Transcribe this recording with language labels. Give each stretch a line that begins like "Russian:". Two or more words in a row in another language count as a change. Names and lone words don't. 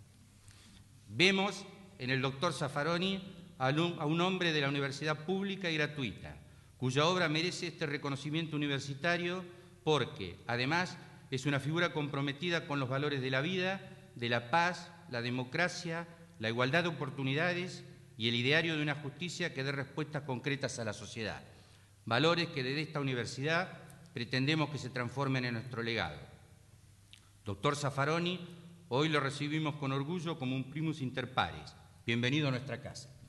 Spanish: Vemos en el doctor Zaffaroni a un hombre de la universidad pública y gratuita, cuya obra merece este reconocimiento universitario porque, además, es una figura comprometida con los valores de la vida, de la paz, la democracia, la igualdad de oportunidades y el ideario de una justicia que dé respuestas concretas a la sociedad. Valores que desde esta universidad pretendemos que se transformen en nuestro legado. Doctor Zaffaroni, hoy lo recibimos con orgullo como un
Latin: primus inter pares.
Spanish: Bienvenido a nuestra casa.